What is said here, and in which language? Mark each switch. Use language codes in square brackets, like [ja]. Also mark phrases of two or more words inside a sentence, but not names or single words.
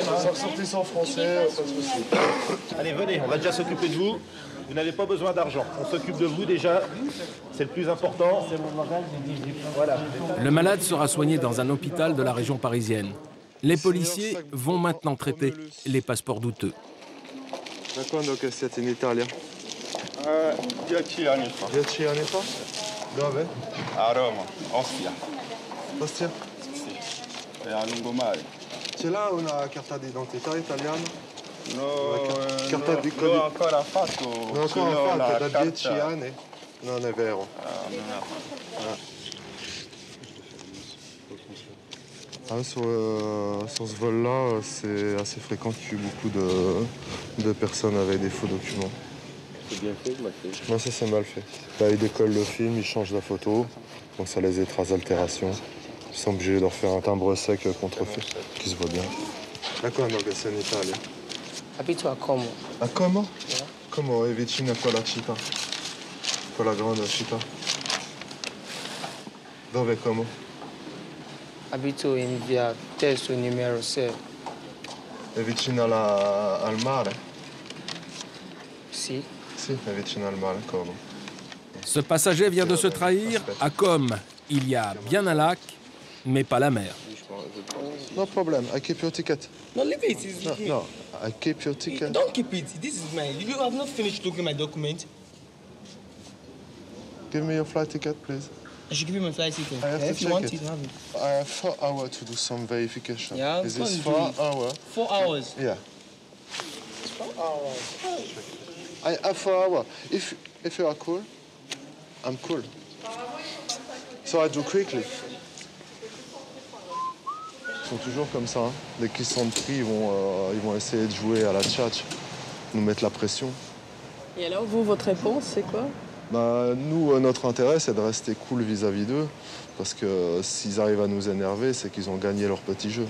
[fr] Ça ressortit sans français, pas de souci. Allez, venez, on va déjà s'occuper de vous. Vous n'avez pas besoin d'argent. On s'occupe de vous déjà. C'est le plus important. Voilà. Le malade sera soigné dans un hôpital de la région parisienne. Les policiers vont maintenant traiter les passeports douteux. [it] Da quando che siete in Italia? 10 anni fa. 10 anni fa? Dove? A Roma, Ostia. Ostia? Sì. E a lungomare. Ce l'ha una carta d'identità italiana? No, carta di l'ho ancora fatto. Non ancora solo la fatto, da carta. 10 anni? Non è vero. [fr] Sur ce vol-là, c'est assez fréquent qu'il y ait beaucoup de personnes avec des faux documents. C'est bien fait, mal fait. Non, ça c'est mal fait. Là, ils décollent le film, ils changent la photo, donc ça les traces d'altération. Ils sont obligés de refaire un timbre sec contrefait, qui se voit bien. D'accord, donc c'est en Italie. [it] Abito a Como. A Como? Como è vicino a quella città? Quella grande città? Dove Como? Abito in via Testo numero 6. È vicino al mare? Sì. Si, è vicino al mare, Como. [fr] Ce passager vient de se trahir. À Com, il y a bien un lac, mais pas la mer. [en] No problem, I keep your ticket. No, leave it. It's No, I keep your ticket. Don't keep it. This is mine. You have not finished looking at my document. Give me your flight ticket, please. I should give you my flight ticket. I have to If you check want it. it, you have it. I have 4 hours to do some verification. Yeah, Is go this and 4 do it. hours? 4 hours. Yeah. 4 hours. I have 4 hours. If you are cool, I'm cool. So I do quickly. [fr] Ils sont toujours comme ça. Hein. Dès qu'ils sont pris, ils vont essayer de jouer à la tchatch, nous mettre la pression. Et alors, vous, votre réponse, c'est quoi? Bah, nous, notre intérêt, c'est de rester cool vis-à-vis d'eux. Parce que s'ils arrivent à nous énerver, c'est qu'ils ont gagné leur petit jeu.